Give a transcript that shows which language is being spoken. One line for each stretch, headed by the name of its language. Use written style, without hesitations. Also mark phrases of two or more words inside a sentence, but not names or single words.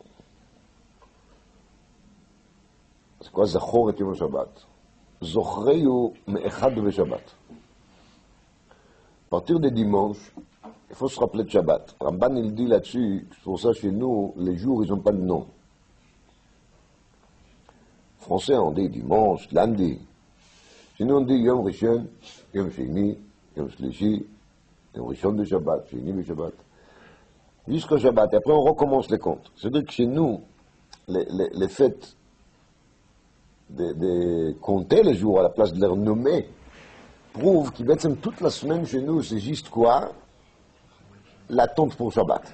Hebrew: אז כבר זכור את יום השבת. זוכרהו מאחד בשבת.
French: À partir de dimanche, il faut se rappeler de Shabbat. Ramban il dit là-dessus, c'est pour ça chez nous, les jours ils n'ont pas de nom. En français on dit dimanche, lundi. Chez nous on dit
Hebrew: יום ראשון, יום שני, יום שלישי, יום ראשון
French: de Shabbat, Sheni de Shabbat. Jusqu'au Shabbat, et après on recommence les comptes. C'est-à-dire que chez nous, les fêtes de compter les jours à la place de les nommer prouvent que toute la semaine chez nous, c'est juste quoi? L'attente pour Shabbat.